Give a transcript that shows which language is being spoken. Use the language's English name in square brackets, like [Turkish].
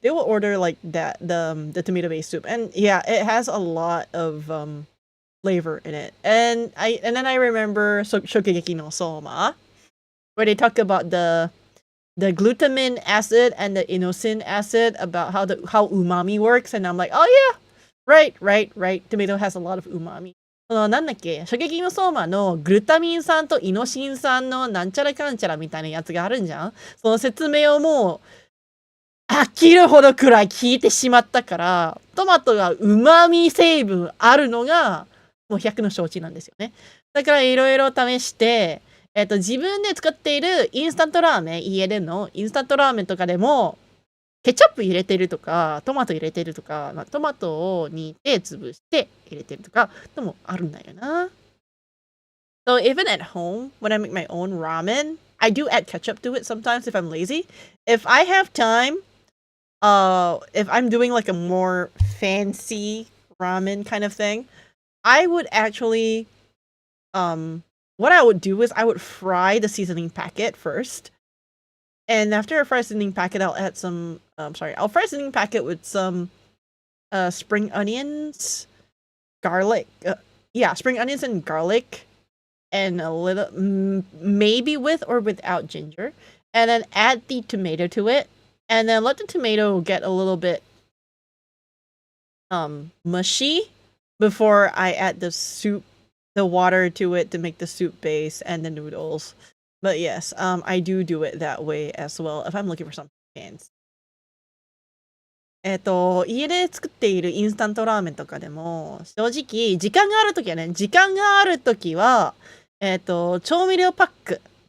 [English] They will order like that the tomato-based soup, and yeah, it has a lot of flavor in it. And then I remember Shokugeki no Soma, where they talk about the glutamine acid and the inosine acid, about how umami works, and I'm like, oh yeah, right. Tomato has a lot of umami. [Japanese] なんだっけ、射撃の相馬のグルタミン酸とイノシン酸のなんちゃらかんちゃらみたいなやつがあるんじゃん。その説明をもう飽きるほどくらい聞いてしまったから、トマトが旨味成分あるのがもう100の承知なんですよね。だからいろいろ試して、自分で作っているインスタントラーメン、家でのインスタントラーメンとかでも、ケチャップ入れてるとか、トマト入れてるとか、まあ、トマトを煮て潰して入れてるとか、でもあるんだよな。 [English] So even at home, when I make my own ramen, I do add ketchup to it sometimes if I'm lazy. If I have time, if I'm doing like a more fancy ramen kind of thing, I would actually, what I would do is I would fry the seasoning packet first. And after I fry seasoning packet, I'll add some, I'll fry seasoning packet with some spring onions, garlic. Spring onions and garlic, and a little, maybe with or without ginger. And then add the tomato to it. And then let the tomato get a little bit mushy before I add the soup, the water to it to make the soup base and the noodles. But yes, I do it that way as well if I'm looking for something fancy. [Japanese] 家で作っているインスタントラーメンとかでも、正直、時間があるときは、調味料パック。